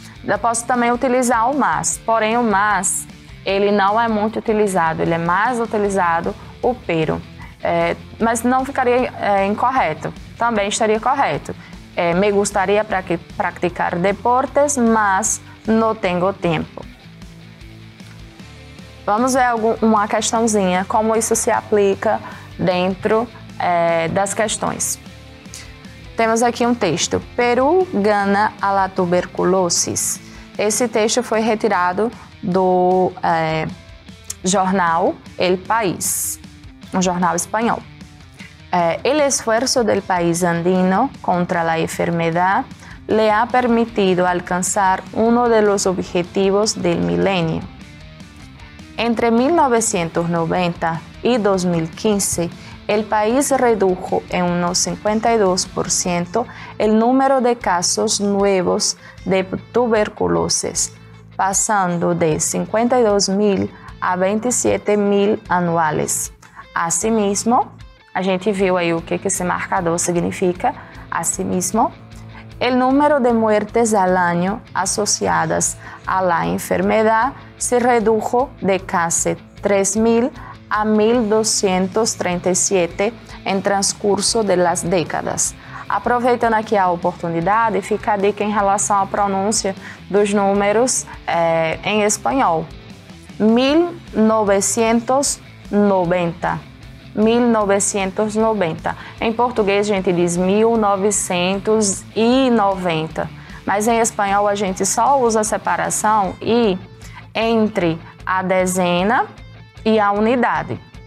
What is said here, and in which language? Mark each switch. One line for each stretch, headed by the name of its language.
Portuguese: Eu posso também utilizar o mas, porém o mas, ele não é muito utilizado, ele é mais utilizado o pero. Mas não ficaria incorreto, também estaria correto.
Spanish: Me gustaría practicar deportes, mas no tengo tempo.
Portuguese: Vamos ver uma questãozinha, como isso se aplica dentro das questões. Temos aqui um texto.
Spanish: Peru gana a la tuberculosis.
Portuguese: Esse texto foi retirado do jornal El País, um jornal espanhol.
Spanish: El esfuerzo del país andino contra la enfermedad le ha permitido alcanzar uno de los objetivos del milenio. Entre 1990 y 2015, el país redujo en unos 52% el número de casos nuevos de tuberculosis, pasando de 52.000 a 27.000 anuales.
Portuguese: Asimismo, a gente viu aí o que esse marcador significa.
Spanish: Asimismo, el número de muertes al año asociadas a la enfermedad se redujo de casi 3.000 a 1.237 em transcurso de las décadas.
Portuguese: Aproveitando aqui a oportunidade, fica a dica em relação à pronúncia dos números em espanhol.
Spanish: 1990.
Portuguese: 1990. Em português a gente diz 1990, mas em espanhol a gente só usa a separação i entre a dezena e a unidade.